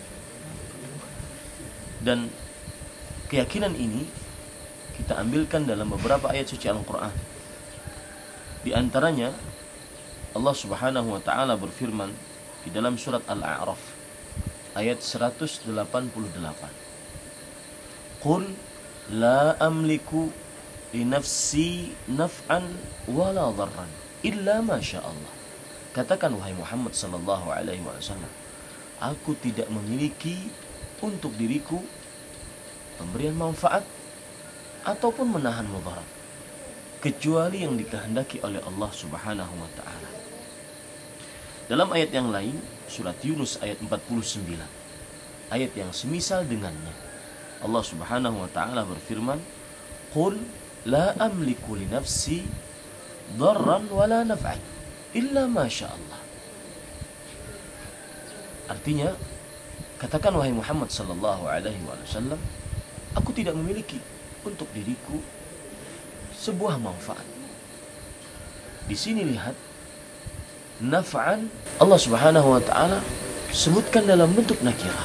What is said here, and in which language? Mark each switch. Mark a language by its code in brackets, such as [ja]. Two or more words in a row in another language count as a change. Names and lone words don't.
[id] Dan keyakinan ini kita ambilkan dalam beberapa ayat suci Al-Quran. Di antaranya Allah [ar] سبحانه وتعالى [id] berfirman di dalam surat Al-A'raf ayat 188. [ar] قل لا أملك لنفسي نفعا ولا ضرا إلا ما شاء الله. [id] Katakan wahai Muhammad [ar] صلى الله عليه وسلم, [id] aku tidak memiliki untuk diriku pemberian manfaat ataupun menahan mudarat kecuali yang dikehendaki oleh Allah [ar] سبحانه وتعالى. [id] Dalam ayat yang lain, surat Yunus ayat 49, ayat yang semisal dengannya, Allah [ar] سبحانه وتعالى [id] berfirman, [ar] "قل لا أملك لنفسي ضرا ولا نفعا إلا ما شاء الله." [id] Artinya, katakan wahai Muhammad [ar] صلى الله عليه وسلم, [id] aku tidak memiliki untuk diriku sebuah manfaat. Di sini lihat, naf'an Allah [ar] سبحانه وتعالى [id] sebutkan dalam bentuk nakirah.